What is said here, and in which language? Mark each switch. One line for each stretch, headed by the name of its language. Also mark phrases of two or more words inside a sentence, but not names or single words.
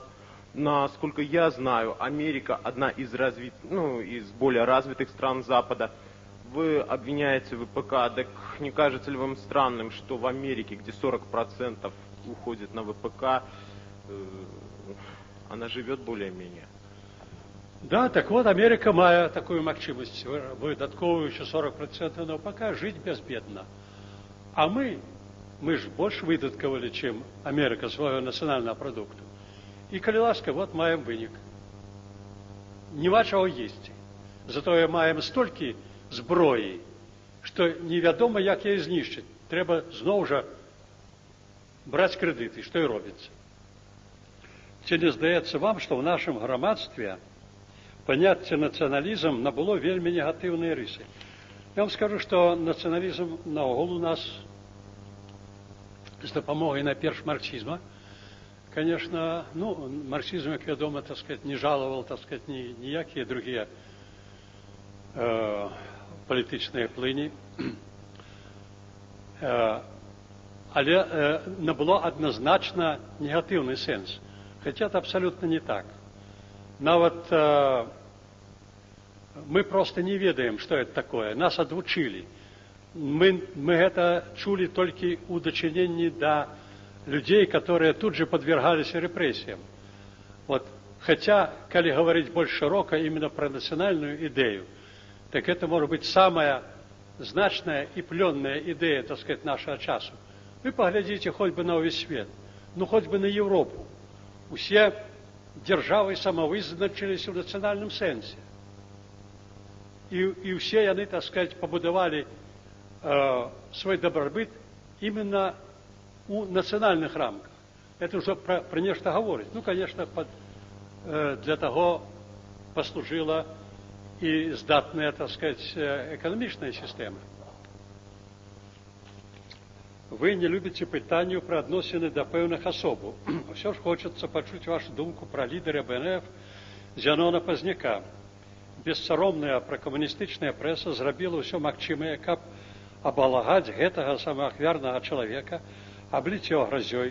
Russian: Насколько я знаю, Америка одна из из более развитых стран Запада. Вы обвиняете ВПК, так не кажется ли вам странным, что в Америке, где 40% уходит на ВПК, она живет более-менее? Да, так вот,
Belarusian: Америка мае такую магчымасць, выдаткоўваючы 40% на ВПК, жыць бязбедна. А мы ж больш выдаткавалі, чым Америка свайго нацыянальнага прадукту. І, калі ласка, вот маем вынік. Нема чаго есці. Затое маем столькі зброі, што невядома, як яе знішчыць. Трэба зноў жа браць крэдыты, што і робіцца. Ці не здаецца вам, што ў нашым грамадстве паняцце нацыяналізм набыло вельмі негатыўныя рысы? Я вам скажу, што нацыяналізм наогул у нас з дапамогай найперш марксізма.
Russian: Конечно, марксизм, как вядома, так сказать, не жаловал, так сказать,
Belarusian: ніякія другие політычныя плыні. Але набыло
Russian: однозначно негативный
Belarusian: сенс.
Russian: Хотя это абсолютно не так.
Belarusian: Нават мы просто не ведаем,
Russian: что это такое. Нас адвучили. Мы это чули только
Belarusian: у дачыненні
Russian: до людей, которые тут же подвергались репрессиям. Вот. Хотя, коли говорить больше широко именно про национальную идею, так это может быть самая значная
Belarusian: і плённая ідэя,
Russian: так сказать, нашего часу. Вы поглядите хоть бы на увесь свет, ну хоть бы на Европу.
Belarusian: Усе державы самовызначились у нацыянальным сэнсе. І ўсе яны,
Russian: так сказать, побудовали свой добробыт именно у национальных рамках. Это уже про нечто говорить. Ну, конечно, для того послужила и здатная, так сказать, экономичная система. Вы не любите
Belarusian: питанню про адносіны до пэўных асобаў.
Russian: Все ж хочется почуть вашу думку про лидера БНФ Зянона Пазняка.
Belarusian: Бессаромная прокоммунистычная пресса зрабіла ўсё магчымае, каб абалагаць гэтага самаахвярнага чалавека, абліць яго гразёй.